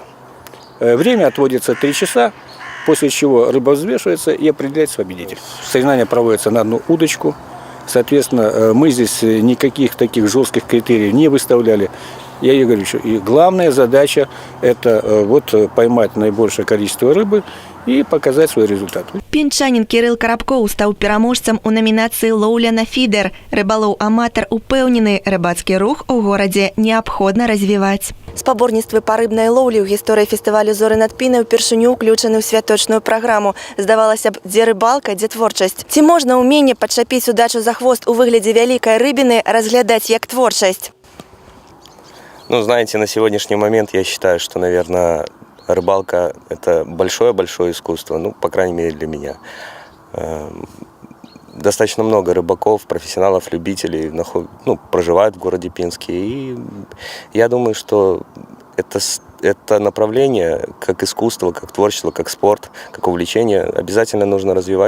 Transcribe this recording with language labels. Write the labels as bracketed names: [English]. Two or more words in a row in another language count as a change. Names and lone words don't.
[Russian] Время отводится 3 часа, после чего рыба взвешивается и определяется победитель. Соревнования проводятся на одну удочку. Соответственно, мы здесь никаких таких жестких критериев не выставляли. Я ей говорю, что и главная задача – это вот поймать наибольшее количество рыбы и показать свой результат. [Belarusian] Пінчанін Кирил Карабкоў стаў пераможцам у намінацыі «Лоўля на фідер». Рыбалоў-аматар упэўнены, рыбацкі рух у горадзе неабходна развіваць. Спаборніцтвы па рыбнай лоўлі ў гісторыі фестывалю «Зоры над Пінай» упершыню ўключаны ў святочную праграму. Здавалася б, дзе рыбалка, дзе творчасць. Ці можна ўменне падчапіць удачу за хвост у выглядзе вялікай рыбіны разглядаць як творчасць? [Russian] Ну, знаете, на сегодняшний момент я считаю, что, наверное, рыбалка – это большое-большое искусство, ну, по крайней мере, для меня. Достаточно много рыбаков, профессионалов, любителей проживают в городе Пинске. И я думаю, что это направление, как искусство, как творчество, как спорт, как увлечение, обязательно нужно развивать.